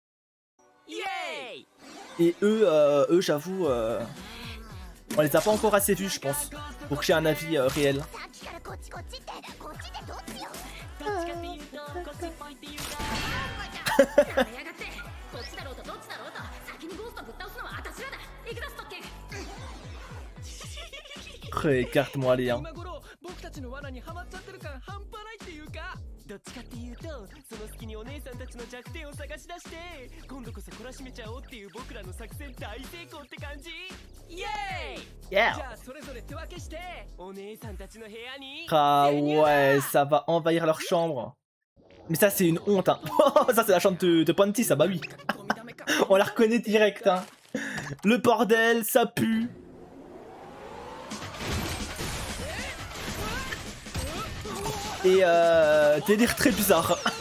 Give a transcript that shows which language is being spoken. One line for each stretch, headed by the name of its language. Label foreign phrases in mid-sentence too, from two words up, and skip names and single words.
French: Et eux j'avoue, on les a pas encore assez vus, je pense, pour que j'ai un avis réel. Écarte-moi les hein.
Japanese: どっちかっていうとその隙にお姉さんたちの弱点を探し出して今度こそ懲らしめちゃおうっていう僕らの作戦大成功って感じイエーイ Yeah. じゃあそれぞれ手分けしてお姉さんたちの部屋に
French: Ah ouais, ça va envahir leur chambre. Mais ça c'est une honte hein. Ça c'est la chambre de Panty, ça bah oui. On la reconnaît direct hein. Le bordel, ça pue. Et délire très bizarre.